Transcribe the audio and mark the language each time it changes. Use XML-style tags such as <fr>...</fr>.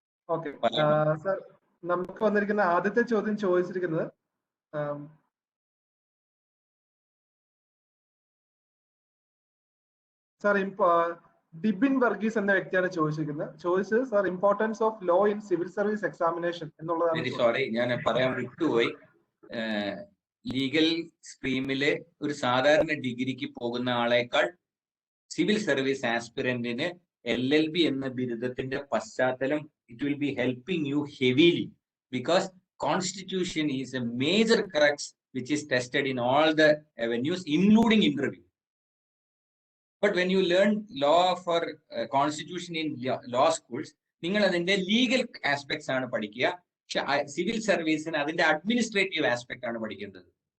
<ml>Okay sir, നമുക്ക് വന്നിരിക്കുന്ന ആദ്യത്തെ ചോദ്യം ചോദിച്ചിരിക്കുന്നത് സർ ഡിബിൻ വർഗീസ് എന്ന വ്യക്തിയാണ് ചോദിച്ചത് sir,</ml> <en>importance of law in civil service examination</en> <ml>എന്നുള്ളതാണ്. സോറി, ഞാൻ പറയാൻ വിട്ടുപോയി. ലീഗൽ സ്ട്രീമില് ഒരു സാധാരണ ഡിഗ്രിക്ക് പോകുന്ന ആളേക്കാൾ സിവിൽ സർവീസ് ആസ്പിറന്റിന് LLB എന്ന ബിരുദത്തിന്റെ പശ്ചാത്തലം</ml> <en>it will be helping you heavily, because constitution is a major crux which is tested in all the avenues including interview. But when you learn law for constitution in law schools,</en> <ml>നിങ്ങൾ അതിന്റെ legal aspects ആണ് പഠിക്കുക. പക്ഷെ civil സർവീസിന് അതിന്റെ administrative aspect ആണ് പഠിക്കേണ്ടത്.</ml>